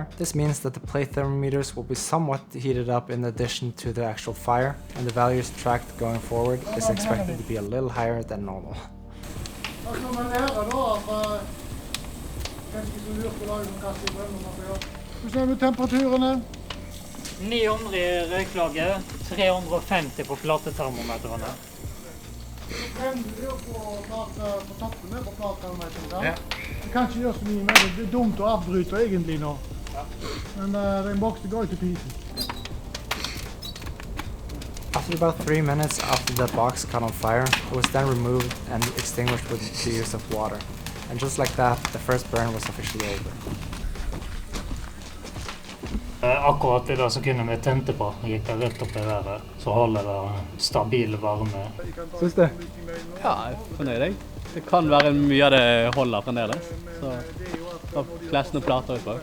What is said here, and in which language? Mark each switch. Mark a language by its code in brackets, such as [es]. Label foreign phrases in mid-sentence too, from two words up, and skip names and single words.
[en] This means that the plate thermometers will be somewhat heated up in addition to the actual fire, and the values tracked going forward is expected to be a little higher than normal. [sv] Hur ser vi temperaturerna? [no] 900 i røyklaget, 350 på platethermometerne. På toppen på platethermometerne. Ja. Det kan ikke gjøre så mye med det. Det er dumt å avbryte egentlig nå. Men den boksen går til pisen. [en] After about 3 minutes after the box caught on fire, it was then removed and extinguished with the use of water. And just like that, the first burn was officially over. [no] Akkurat det der sekundet vi tente på, gikk det rett opp i været, så holder det stabil varme. Synes du? Ja, jeg er fornøyd jeg. Det kan være mye av det holder fremdeles, så da flest noen plater utpå.